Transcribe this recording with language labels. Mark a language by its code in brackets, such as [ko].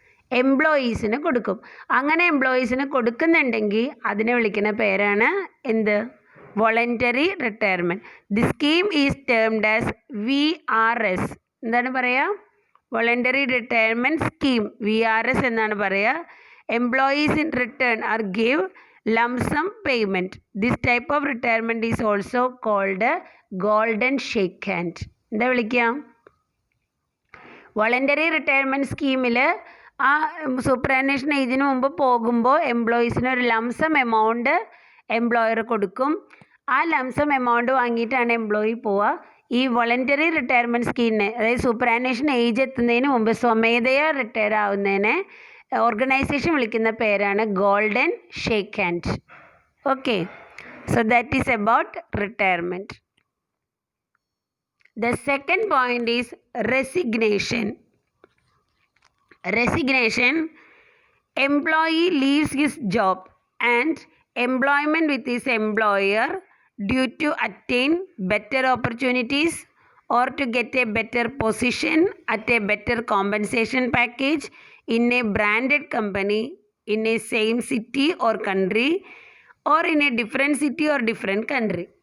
[ml] എംപ്ലോയീസിന് കൊടുക്കും. അങ്ങനെ എംപ്ലോയീസിന് കൊടുക്കുന്നുണ്ടെങ്കിൽ അതിനെ വിളിക്കുന്ന പേരാണ് എന്ത്? [en] Voluntary retirement. The scheme is termed as VRS. [ml] എന്താണ് പറയുക? [en] voluntary retirement scheme, VRS [ml] എന്നാണ് പറയുക. [en] Employees in return are give lump sum payment. This type of retirement is also called golden shake hand. [ml] എന്താ വിളിക്കുക? വോളണ്ടറി റിട്ടയർമെൻറ്റ് സ്കീമിൽ ആ superannuation ഏജിന് മുമ്പ് പോകുമ്പോൾ എംപ്ലോയീസിന് ഒരു ലംസം എമൗണ്ട് എംപ്ലോയർ കൊടുക്കും. ആ ലംസം എമൗണ്ട് വാങ്ങിയിട്ടാണ് എംപ്ലോയി പോവുക. ഈ വോളണ്ടറി റിട്ടയർമെൻറ്റ് സ്കീമിനെ, അതായത് സൂപ്പറാനുവേഷൻ ഏജ് എത്തുന്നതിന് മുമ്പ് സ്വമേധയാ റിട്ടയർ ആവുന്നതിനെ ഓർഗനൈസേഷൻ വിളിക്കുന്ന പേരാണ് golden shake hand. [en] Okay, so that is about retirement. The second point is resignation. Resignation, employee leaves his job and employment with his employer due to attain better opportunities or to get a better position at a better compensation package in a branded company in a same city or country or in a different city or different country.